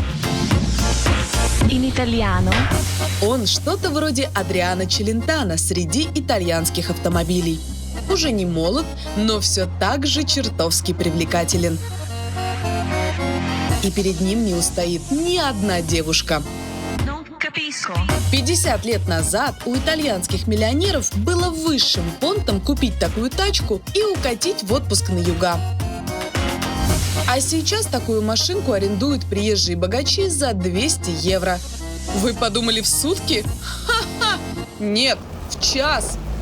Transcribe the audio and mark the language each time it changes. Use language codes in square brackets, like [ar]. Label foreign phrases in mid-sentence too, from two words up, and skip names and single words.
[it] In italiano. [ru] Он что-то вроде Адриано Челентано среди итальянских автомобилей. Уже не молод, но все так же чертовски привлекателен. И перед ним не устоит ни одна девушка. [it] Non capisco. [ru] 50 лет назад у итальянских миллионеров было высшим понтом купить такую тачку и укатить в отпуск на юга. А сейчас такую машинку арендуют приезжие богачи за 200 евро. Вы подумали, в сутки? Ха-ха! Нет, в час!